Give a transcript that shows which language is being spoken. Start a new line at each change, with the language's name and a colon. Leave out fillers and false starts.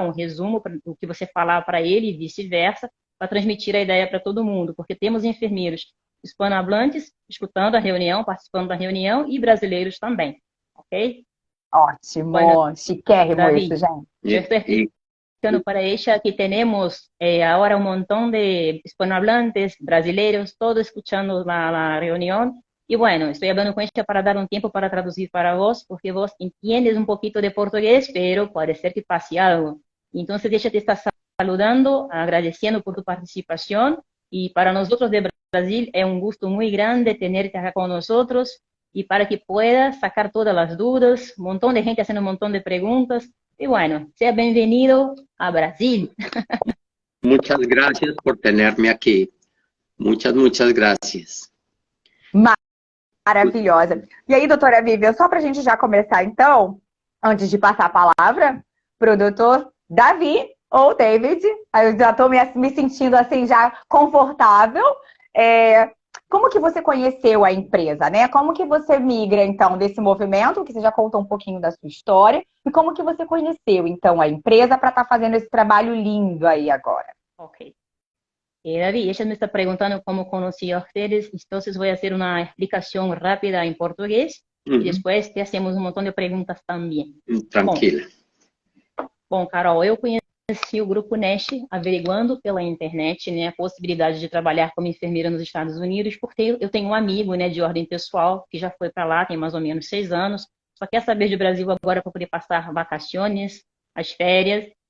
Portuguese: Um resumo do que você falar para ele e vice-versa, para transmitir a ideia para todo mundo, porque temos enfermeiros hispanohablantes escutando a reunião, participando da reunião, e brasileiros também, ok? Ótimo,
Spanish: bueno,
Portuguese: chiquérrimo David, isso, gente. Eu estou explicando para
Spanish: ella
Portuguese: que temos agora um montão de hispanohablantes, brasileiros,
Spanish: todos escuchando la
Portuguese: reunião.
Spanish: Y bueno, estoy hablando con ella para dar un tiempo para traducir para vos, porque vos entiendes un poquito de portugués, pero puede ser que pase algo. Entonces ella te está saludando, agradeciendo por tu participación, y para nosotros de Brasil es un gusto muy grande tenerte acá con nosotros, y para que puedas sacar todas las dudas, un montón de gente haciendo un montón de preguntas, y bueno, sea bienvenido a Brasil. Muchas gracias por tenerme aquí. Muchas gracias.
Portuguese: Maravilhosa. E aí, doutora Vivian, só para a gente já começar, então, antes de passar a palavra para o doutor Davi ou David, eu já estou me sentindo assim já confortável. Como que você conheceu a empresa, né? Como que você migra, então, desse movimento, que você já contou um pouquinho da sua história, e como que você conheceu, então, a empresa para estar fazendo esse trabalho lindo aí agora? Ok.
Spanish: David, ella me está preguntando cómo conocí a ustedes, entonces voy a hacer una explicación rápida en portugués y después te hacemos un montón de preguntas también. Tranquila.
Portuguese: Bom, Carol, eu conheci o Grupo Nest averiguando pela internet, né, a possibilidade de trabalhar como enfermeira nos Estados Unidos, porque eu tenho um amigo, né, de ordem pessoal que já foi para lá, tem mais ou menos 6 anos, só quer saber de Brasil agora para poder passar vacações, as férias.